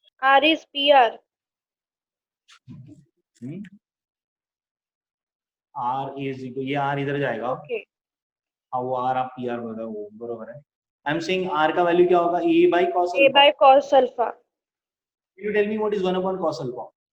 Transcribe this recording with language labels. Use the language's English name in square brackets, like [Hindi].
[Hindi] r is equal, ये r इधर जाएगा। [English] Okay. [Hindi] हाँ वो r आप pr बोल रहे हो, वो बरोबर है। [English] I am saying [Hindi] r का वैल्यू क्या होगा? [English] a by cos A alpha. by cos alpha. Can you tell me what is 1 upon cos alpha?